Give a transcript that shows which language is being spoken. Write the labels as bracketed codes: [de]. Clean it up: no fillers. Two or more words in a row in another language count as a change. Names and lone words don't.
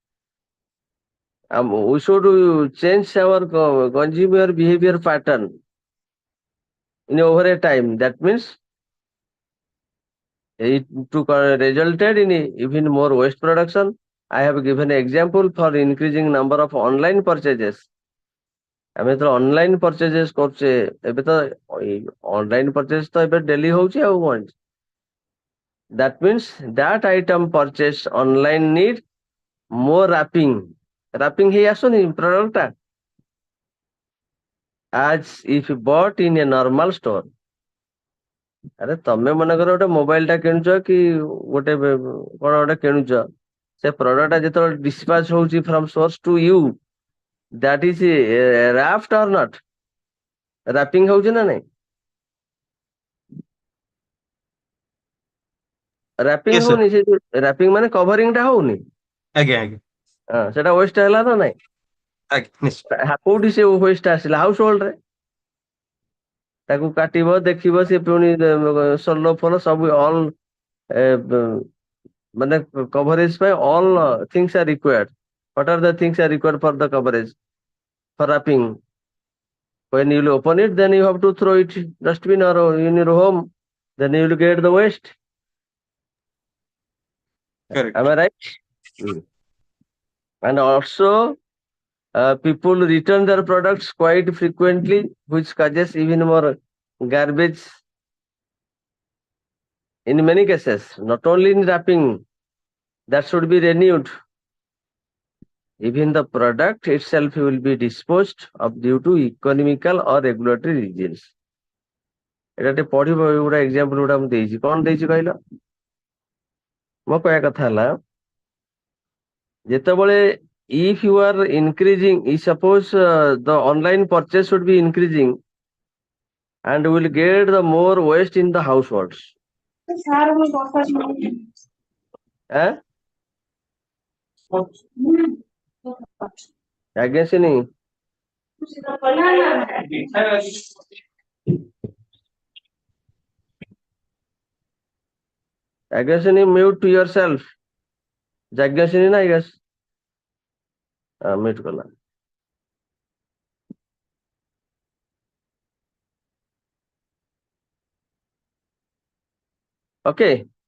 [en] We should change our consumer behavior pattern in over a time. That means it resulted in even more waste production. I have given an example for increasing number of online purchases. [or] ଆମେ ଯେତେବେଳେ [en] online purchases [or] କରୁଛେ ଏବେ ତ [en] online purchase [or] ତ ଏବେ ଡେଲି ହଉଛି ଆଉ କଣ [en] that means that item purchased online need more wrapping [or] ହେଇ ଆସୁନି product ଟା [en] as if bought in a normal store. [or] ଆରେ ତମେ ମନେକର ଗୋଟେ ମୋବାଇଲ ଟା କିଣୁଛ କି ଗୋଟେ କଣ ଗୋଟେ କିଣୁଛ ସେ ପ୍ରଡକ୍ଟ ଟା ଯେତେବେଳେ dispatch ହଉଛି [en] from source to you, that is wrapped or not? [or] wrapping ହଉଛି ନା ନାଇଁ? [en] wrapping Yes, sir. [or] ହଉନି, ସେ wrapping ମାନେ କଭରିଂ ଟା ହଉନି, ଆଜ୍ଞା ଆଜ୍ଞା ସେଟା ୱେଷ୍ଟ ହେଲା ନା ନାଇଁ? ଆଜ୍ଞା ନିଶ୍ଚୟ କୋଉଠି ସେ ୱେଷ୍ଟ ଆସିଲା? [en] house hold [or] ରେ। ତାକୁ କାଟିବ, ଦେଖିବ, ସେ ପୁଣି ସୋଲ ଫୋଲ ସବୁ ଅଲ୍ ମାନେ କଭରେଜ ପାଇଁ [en] all things are required. What are the things are required for the coverage? For wrapping. When you will open it, then you have to throw it dustbin or in your home. Then you will get the waste. correct. Am I right? And also, people return their products quite frequently, which causes even more garbage. In many cases, not only in wrapping, that should be renewed. Even the product itself will be disposed of due to economical or regulatory reasons. [or] এটা ଟିକେ ପଢିବ, ଏଗୁଡା ଏକ୍ସାମ୍ପଲ ଗୁଡା ମୁଁ ଦେଇଛି। କଣ ଦେଇଛି କହିଲ? ମୋ କହିବା କଥା ହେଲା ଯେତେବେଳେ [en] if you are increasing, suppose the online purchase should be increasing and will get the more waste in the households. Eh? ଆଜ୍ଞା ସିନି Agasini, mute yourself. Jagasini na, I guess. Mute kala. Okay.